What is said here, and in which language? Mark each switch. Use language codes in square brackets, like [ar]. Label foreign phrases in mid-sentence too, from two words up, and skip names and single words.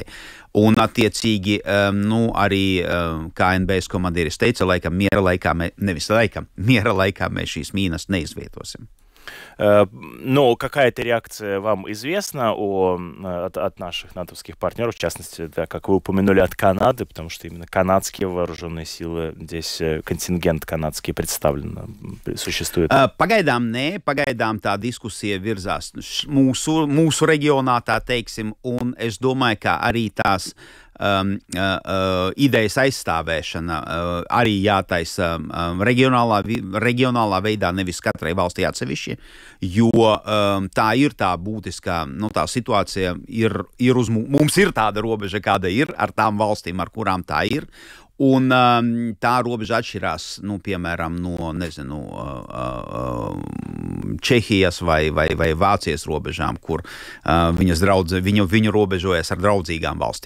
[lv] Un attiecīgi, arī KNBS komandieris teica, miera laikā mēs šīs mīnas neizvietosim. [ru] Но какая-то реакция вам известна от наших натовских партнеров, в частности, да, как вы упомянули, от Канады, потому что именно канадские вооруженные силы, здесь контингент канадский представлен, существует? [lv] Pagaidām tā diskusija virzās mūsu reģionā, tā teiksim, un es domāju, ka arī tās idejas aizstāvēšana arī jātaisa reģionālā veidā, nevis katrai valstī atsevišķi, jo tā ir tā būtiskā, tā situācija mums ir tāda robeža, kāda ir, ar tām valstīm, ar kurām tā ir, un tā robeža atšķirās, piemēram, no, Čehijas vai Vācijas robežām, kur viņu robežojas ar draudzīgām valstīm.